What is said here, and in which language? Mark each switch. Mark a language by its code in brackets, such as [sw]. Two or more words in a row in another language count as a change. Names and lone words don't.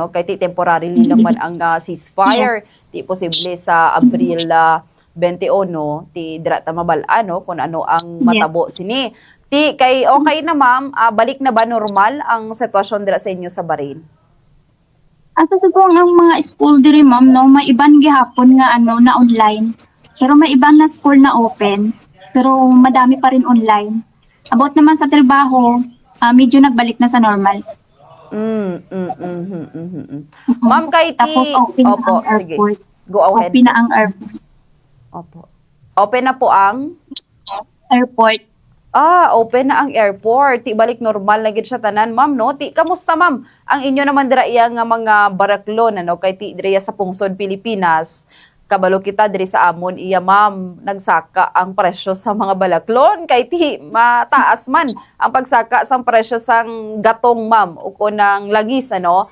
[hil] Kay ti temporarily lang man ang ceasefire. Ti posible sa Abril 21, ti dira ta mabalaan, no? Kung ano ang matabo sini. Ti kay okay na ma'am, balik na ba normal ang sitwasyon dira sa inyo sa Bahrain? At subong ang mga school diri ma'am no, may iban gihapon nga ano na online. Pero may iban na school na open. [tl] Pero madami pa rin [hil] online. About naman sa trabaho, medyo nagbalik na sa normal. Ma'am, kay ti... Tapos open na Opo, ang sige. airport. [en] Go ahead. [hil] Open na ang airport. [tl] Opo. Open na po ang... [hil] Airport. Open na ang airport. Ti balik normal na gid siya tanan, ma'am, no? Ti kamusta, ma'am? Ang inyo naman dira iya nga mga baraklon, ano? Kay ti dira sa pungsod Pilipinas. Kabalo kita diri sa amon iya, ma'am, nagsaka ang presyo sa mga balaklon kay ti mataas man ang pagsaka sang presyo sang gatong, ma'am, o kunang langis, ano?